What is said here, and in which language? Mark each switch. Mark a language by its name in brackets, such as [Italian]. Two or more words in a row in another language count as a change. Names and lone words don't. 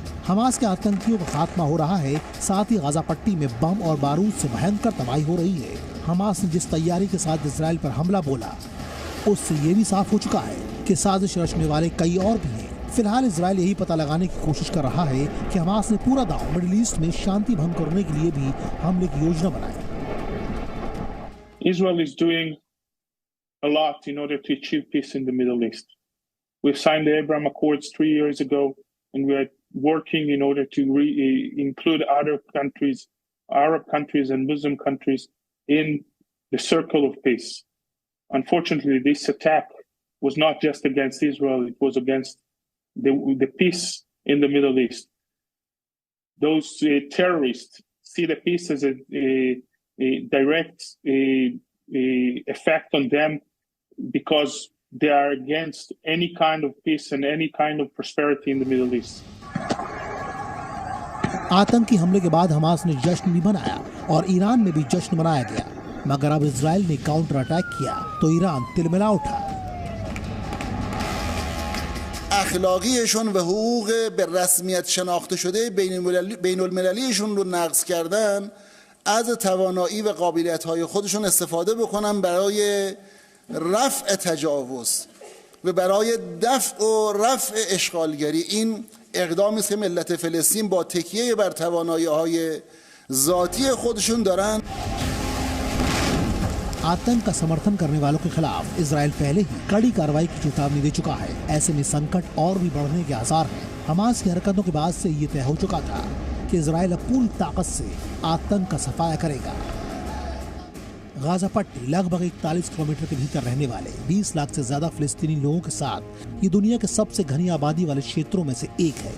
[Hindi] हमास के आतंकियों का खात्मा हो रहा है, साथ ही गाजा पट्टी में बम और बारूद से भयंकर तबाही हो रही है। हमास ने जिस तैयारी के साथ इजराइल पर हमला बोला, उससे ये भी साफ हो चुका है कि साजिश रचने वाले कई और भी हैं। फिलहाल इजराइल यही पता लगाने की कोशिश कर रहा है कि हमास ने पूरा दांव मिडिल ईस्ट में शांति भंग करने के लिए भी हमले की योजना बनाई। [English] Israel is doing a lot in order to achieve peace in the Middle East. We've signed the Abraham Accords 3 years ago, and we are working in order to include other countries, Arab countries and Muslim countries, in the circle of peace. Unfortunately, this attack was not just against Israel; it was against the peace in the Middle East. Those terrorists see the peace as a direct effect on them because they are against any kind of peace and any kind of prosperity in the Middle East. [Hindi] आतंकी हमले के बाद हमास ने जश्न भी मनाया और ईरान में भी जश्न मनाया गया, मगर अब इजराइल ने [English] counter attack [Hindi] किया तो ईरान तिलमिला उठा। [Persian] اخلاقیشون و حقوق به رسمیت شناخته شده بین المللیشون رو نقض کردن، از توانایی و قابلیت‌های خودشون استفاده بکنن برای رفع تجاوز و برای دفع و رفع اشغالگری. این اقدامی است که ملت فلسطین با تکیه بر توانایی‌های ذاتی خودشون دارن. [Hindi] आतंक का समर्थन करने वालों के खिलाफ इजराइल पहले ही कड़ी कार्रवाई की चेतावनी दे चुका है। ऐसे में संकट और भी बढ़ने के आसार हैं। हमास की हरकतों के बाद से ये तय हो चुका था कि इजराइल अब पूरी ताकत से आतंक का सफाया करेगा। गाजा पट्टी लगभग 41 किलोमीटर के भीतर रहने वाले 20 लाख से ज्यादा फिलिस्तीनी लोगों के साथ ये दुनिया के सबसे घनी आबादी वाले क्षेत्रों में से एक है।